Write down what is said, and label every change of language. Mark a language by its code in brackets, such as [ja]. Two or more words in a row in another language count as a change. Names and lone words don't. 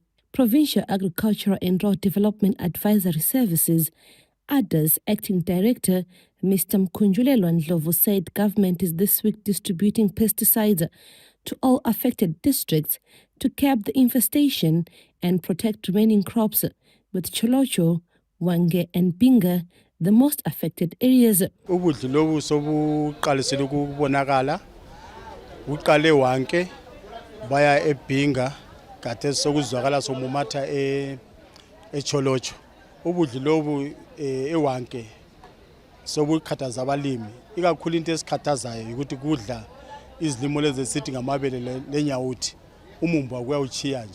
[en] Provincial Agricultural and Rural Development Advisory Services, ADA's Acting Director, Mr. Mkhunjulelwa Ndlovu, said government is this week distributing pesticides to all affected districts to curb the infestation and protect remaining crops, with Cholocho, Hwange and Binga the most affected areas. [nd] Ukudla lobu sobuqalisile ukubonakala uqale Hwange baya eBinga kade sokuzwakala somumatha eCholocho. Ukudla lobu eHwange sobukhathaza abalimi, ikakhulu into esikhathazayo ukuthi kudla izilimo lezi sithi ngamabele lenyawuthi umumbu kuyawuchiya nje.